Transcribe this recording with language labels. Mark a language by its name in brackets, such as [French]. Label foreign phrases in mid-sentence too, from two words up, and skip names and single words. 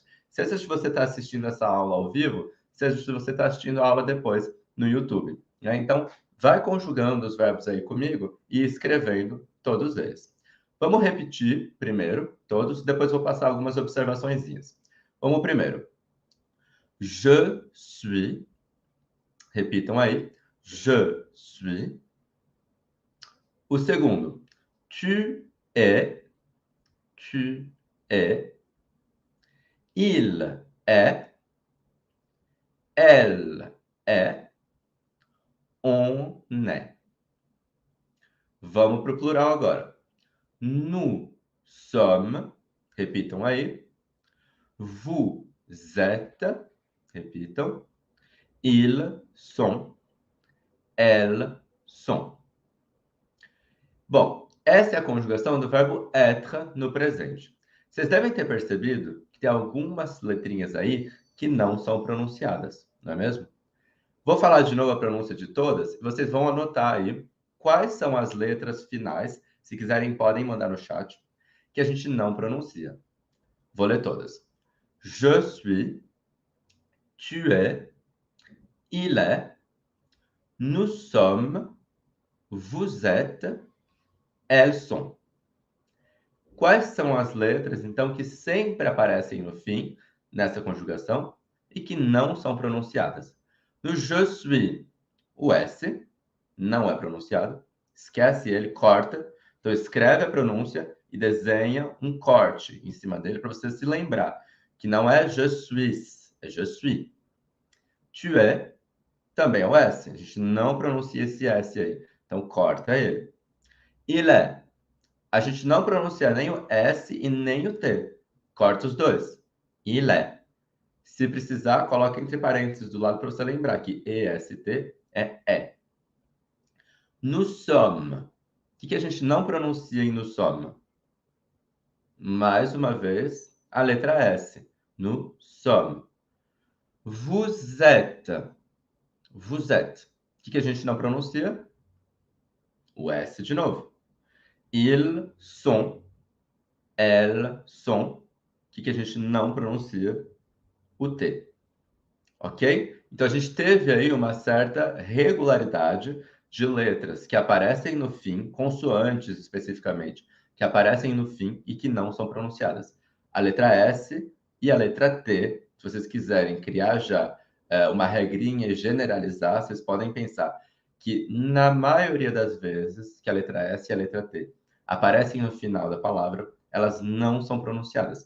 [Portuguese] Seja se você está assistindo essa aula ao vivo, seja se você está assistindo a aula depois no YouTube, né? Então, vai conjugando os verbos aí comigo e escrevendo todos eles. Vamos repetir primeiro todos, depois vou passar algumas observaçõezinhas. Vamos primeiro. [French] Je suis. [Portuguese] Repitam aí. [French] Je suis. [Portuguese] O segundo. [French] Tu es. Tu es. Il est. Elle est. On est. [Portuguese] Vamos para o plural agora. [French] Nous sommes. [Portuguese] Repitam aí. [French] Vous êtes. Repitam. Ils sont. Elles sont. [Portuguese] Bom, essa é a conjugação do verbo être no presente. Vocês devem ter percebido que tem algumas letrinhas aí que não são pronunciadas, não é mesmo? Vou falar de novo a pronúncia de todas e vocês vão anotar aí quais são as letras finais. Se quiserem, podem mandar no chat, que a gente não pronuncia. Vou ler todas. [French] Je suis, tu es, il est, nous sommes, vous êtes, elles sont. [Portuguese] Quais são as letras, então, que sempre aparecem no fim, nessa conjugação, e que não são pronunciadas? [French] No je suis, [Portuguese] o S. não é pronunciado. Esquece ele, corta. Então, escreve a pronúncia e desenha um corte em cima dele para você se lembrar que não é [French] je suis, [Portuguese] é [French] je suis. Tu es [Portuguese] também é o S. A gente não pronuncia esse S aí. Então, corta ele. [French] Il est. [Portuguese] A gente não pronuncia nem o S e nem o T. Corta os dois. [French] Il est. [Portuguese] Se precisar, coloca entre parênteses do lado para você lembrar que EST é E. [French] Nous sommes. [Portuguese] O que a gente não pronuncia em [French] nous sommes? [Portuguese] Mais uma vez, a letra S. [French] Nous sommes. Vous êtes. Vous êtes. [Portuguese] O que a gente não pronuncia? O S de novo. [French] Ils sont. Elles sont. [Portuguese] O que a gente não pronuncia? O T. Ok? Então, a gente teve aí uma certa regularidade de letras que aparecem no fim, consoantes especificamente, que aparecem no fim e que não são pronunciadas. A letra S e a letra T, se vocês quiserem criar já uma regrinha e generalizar, vocês podem pensar que, na maioria das vezes, que a letra S e a letra T aparecem no final da palavra, elas não são pronunciadas.